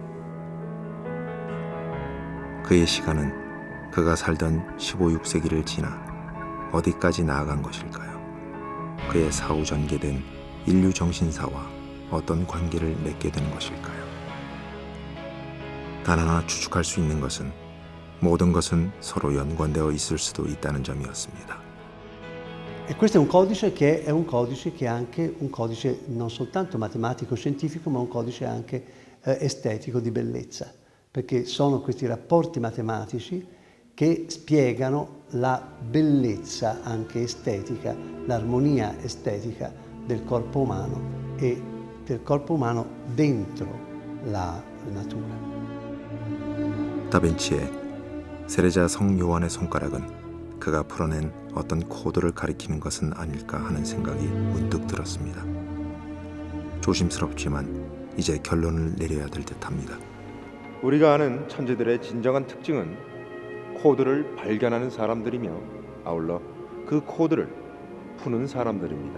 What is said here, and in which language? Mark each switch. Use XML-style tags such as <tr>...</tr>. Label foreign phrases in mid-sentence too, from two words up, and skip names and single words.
<ko>그의 시간은 그가 살던 15, 6세기를 지나 어디까지 나아간 것일까요? 그의 사후 전개된 인류 정신사와 어떤 관계를 맺게 된 것일까요? 단 하나 추측할 수 있는 것은 모든 것은 서로 연관되어 있을 수도 있다는 점이었습니다.</ko> <it>E questo è un codice che è anche un codice non soltanto matematico-scientifico, ma un codice anche estetico di bellezza, perché sono questi rapporti matematici che spiegano la bellezza anche estetica, l'armonia estetica del corpo umano e del corpo umano dentro la natura.</it> <ko>다빈치의 세례자 성 요한의 손가락은 그가 풀어낸 어떤 코드를 가리키는 것은 아닐까 하는 생각이 문득 들었습니다. 조심스럽지만 이제 결론을 내려야 될 듯합니다. 우리가 아는 천재들의 진정한 특징은 코드를 발견하는 사람들이며 아울러 그 코드를 푸는 사람들입니다.</ko>